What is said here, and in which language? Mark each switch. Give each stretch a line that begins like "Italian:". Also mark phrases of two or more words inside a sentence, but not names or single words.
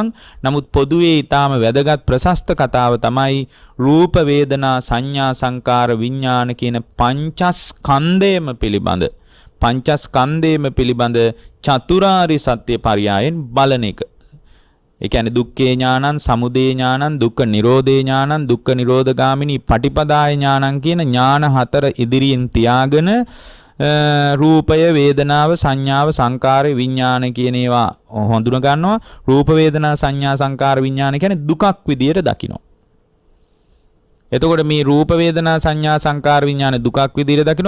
Sinhala: නමුත් පොදුවේ ඊටාම වැදගත් ප්‍රශස්ත කතාව තමයි රූප වේදනා සංඥා සංකාර විඥාන කියන පංචස්කන්ධයම පිළිබඳ චතුරාර්ය සත්‍ය පරයයන් බලන එක. ඒ කියන්නේ
Pali: දුක්ඛේ ඥානං, සමුදය ඥානං, දුක්ඛ නිරෝධේ ඥානං, දුක්ඛ නිරෝධගාමිනී පටිපදාය ඥානං
Sinhala: කියන ඥාන හතර ඉදිරියෙන් තියාගෙන රූපය, වේදනාව, සංඥාව, සංකාරය, විඥාන කියන ඒවා හඳුන ගන්නවා. රූප වේදනා සංඥා සංකාර විඥාන කියන්නේ දුකක් විදියට දකිනවා. එතකොට මේ රූප වේදනා සංඥා සංකාර විඥාන දුකක් විදිහට දකිනවා.